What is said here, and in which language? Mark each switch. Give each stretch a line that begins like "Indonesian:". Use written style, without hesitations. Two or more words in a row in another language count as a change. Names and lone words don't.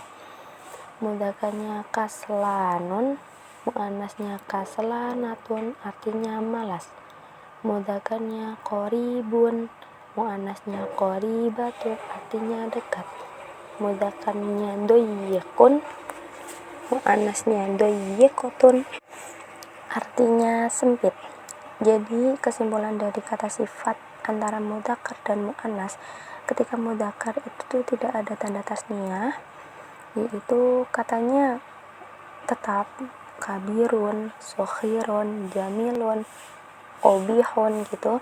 Indonesian: Mudzakarnya kaslanun, muannasnya kaslanatun, artinya malas. Mudzakarnya qaribun, muannasnya qaribatun, artinya dekat. Mudzakarnya doyyiqun, muannasnya doyyiqatun, artinya sempit. Jadi kesimpulan dari kata sifat antara mudzakkar dan muannas, ketika mudzakkar itu tidak ada tanda tasniyah, yaitu katanya tetap
Arabic: كبير، صغير، جميل، قبيح
Indonesian: gitu.